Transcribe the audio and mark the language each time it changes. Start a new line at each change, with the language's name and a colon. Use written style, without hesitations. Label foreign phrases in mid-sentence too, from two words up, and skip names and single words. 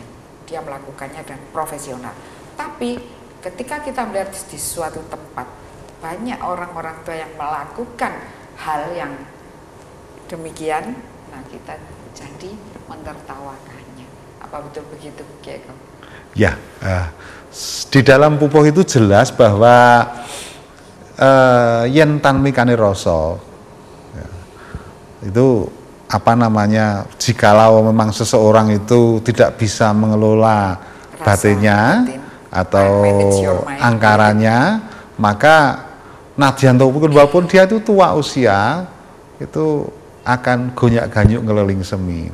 Indonesian: Dia melakukannya dan profesional. Tapi ketika kita melihat di suatu tempat banyak orang-orang tua yang melakukan hal yang demikian, nah kita jadi menertawakannya. Apa betul begitu, Ki Eko? Ya, di dalam pupuh itu jelas bahwa
Javanese: yen tan mikane rasa
Indonesian: ya, itu apa namanya, jikalau memang seseorang itu tidak bisa mengelola batinnya atau angkarannya, maka nadyan walaupun dia itu tua usia, itu akan
Javanese: gonyak ganyuk ngeleling semi.